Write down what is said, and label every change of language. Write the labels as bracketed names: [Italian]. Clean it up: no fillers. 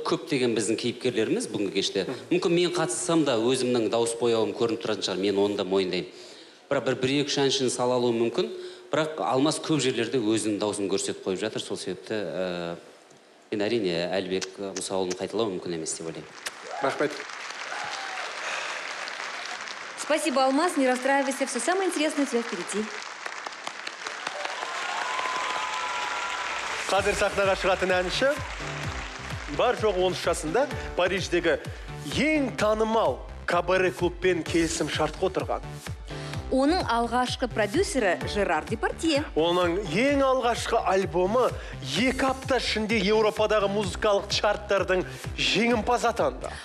[Kazakh] Көптеген біздің кейіпкерлеріміз бүгінгі кеште. Мүмкін мен қатыссам да өзімнің дауыс бояуым көрініп тұратын шығар, мен оны да мойындаймын. Бірақ бір-екі әншіні сала алуы мүмкін. Бірақ Алмас көп жерлерде өзінің дауысын көрсетіп қойып жатыр. Сол себепті мен әрине Алибек Мусаұлын қайталау мүмкін емес деп ойлаймын. Рахмет. [Russian] Спасибо, Алмаз, не расстраивайся, все самое интересное у тебя впереди. [Kazakh] Қазір сахнаға шығатын әнші бар жоқ 13 жасында Париждегі ең танымал кабаре клубпен келісім шартқа отырған. Оның алғашқы продюсері Жерар Депардье. Оның ең алғашқы альбомы 2 апта ішінде Еуропадағы музыкалық чарттардың жеңімпаз атанды.